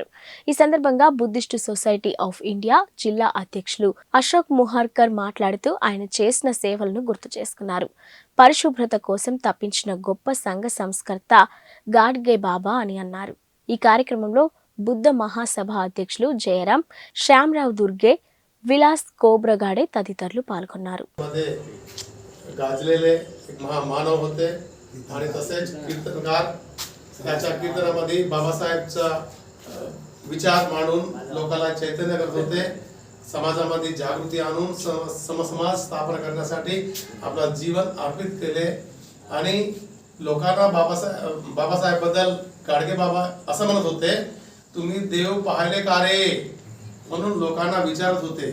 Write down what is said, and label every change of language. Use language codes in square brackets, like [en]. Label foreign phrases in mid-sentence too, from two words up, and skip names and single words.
[te] ఈ సందర్భంగా బుద్ధిస్టు సొసైటీ ఆఫ్ ఇండియా జిల్లా అధ్యక్షులు అశోక్ ముహార్కర్ మాట్లాడుతూ ఆయన చేసిన సేవలను గుర్తు చేసుకున్నారు. పరిశుభ్రత కోసం తప్పించిన గొప్ప సంఘ సంస్కర్త గాడ్గే బాబా అని అన్నారు. ఈ కార్యక్రమంలో బుద్ధ మహాసభ అధ్యక్షులు జయరాం, శ్యామరాव दुर्गे, विलास कोब्रगाडे తదితరులు పాల్గొన్నారు. [mr] गाजलेले एक महामानव होते आणि तसेच कीर्तनकार त्याच्या कीर्तनामध्ये बाबासाहेबचा विचार मांडून लोकांना चैतन्य करत होते. समाजामध्ये जागृती आणून समसमाज स्थापना करण्यासाठी आपलं जीवन अर्पित केले आणि लोकांना बाबासाहेब बद्दल गाडगे बाबा असं म्हणत होते, तुम्ही देव पाहिले का रे म्हणून लोकांना विचारत होते.